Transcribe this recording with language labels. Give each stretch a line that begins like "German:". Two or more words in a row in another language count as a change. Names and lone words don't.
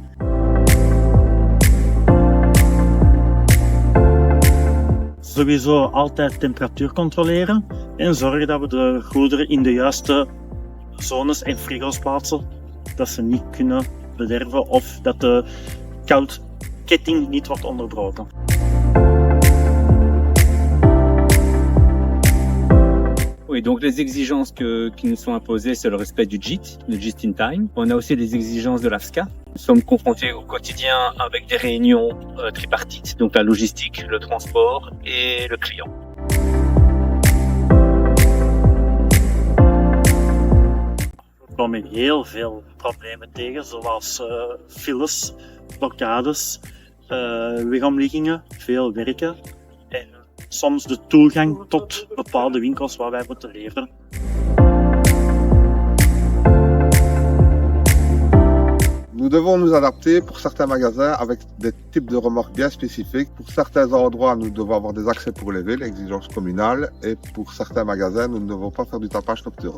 Dutch: Sowieso altijd temperatuur controleren en zorgen dat we de goederen in de juiste zones en frigo's plaatsen, dat ze niet kunnen bederven of dat de koudketting niet wordt onderbroken.
French: Oui, donc les exigences qui nous sont imposées, c'est le respect du JIT, le
English: Just in Time.
French: On a aussi les exigences de l'AFSCA. Nous sommes confrontés au quotidien avec des réunions tripartites, donc la logistique, le transport et le client.
Dutch: We komen heel veel problemen tegen, zoals files, blokkades, wegomliggingen, veel werken en soms de toegang tot bepaalde winkels waar wij moeten leveren.
French: Nous devons nous adapter pour certains magasins avec des types de remorques bien spécifiques. Pour certains endroits, nous devons avoir des accès pour lever, l'exigence communale. Et pour certains magasins, nous ne devons pas faire du tapage nocturne.